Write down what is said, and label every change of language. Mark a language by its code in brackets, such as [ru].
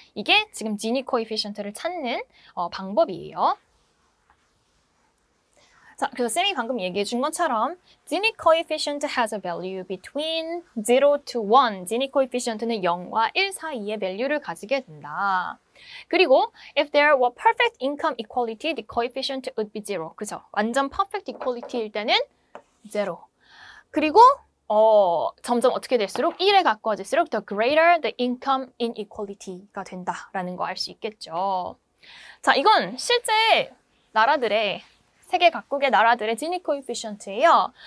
[ko] 이게 지금 지니 코에피션트를 찾는 방법이에요. 자, 그래서 쌤이 방금 얘기해 준 것처럼 [en] Gini coefficient has a value between 0 to 1. [ko] Gini coefficient는 0과 1 사이의 value를 가지게 된다. 그리고 [en] if there were perfect income equality, the coefficient would be 0. [ko] 그죠? 완전 perfect equality일 때는 0. 그리고 점점 어떻게 될수록 1에 가까워질수록 [en] the greater the income inequality [ko] 가 된다라는 거 알 수 있겠죠. 자, 이건 실제 나라들의 세계 각국의 나라들의 지니 코에피션트예요.